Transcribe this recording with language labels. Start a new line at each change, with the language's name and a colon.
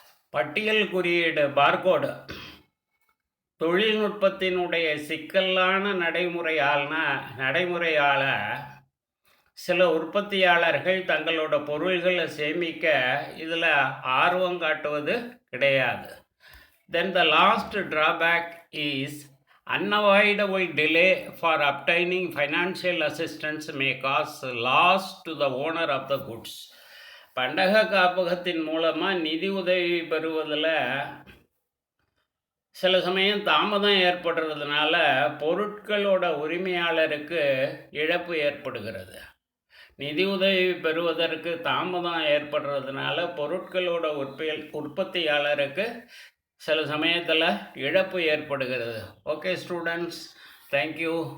Tamil: பட்டியல் குறியீடு பார்கோடு தொழில்நுட்பத்தினுடைய சிக்கலான நடைமுறையால் சில உற்பத்தியாளர்கள் தங்களோட பொருள்களை சேமிக்க இதில் ஆர்வம் காட்டுவது கிடையாது.
English: Then the last drawback is unavoidable delay for obtaining financial assistance may cause loss to the owner of the goods.
Tamil: பண்டக காப்பகத்தின் மூலமாக நிதி உதவி பெறுவதில் சில சமயம் தாமதம் ஏற்படுறதுனால பொருட்களோட உரிமையாளருக்கு இழப்பு ஏற்படுகிறது. நிதி உதவி பெறுவதற்கு தாமதம் ஏற்படுறதுனால பொருட்களோட உற்பத்தியாளருக்கு சில சமயத்தில் இழப்பு ஏற்படுகிறது. Okay students, thank you.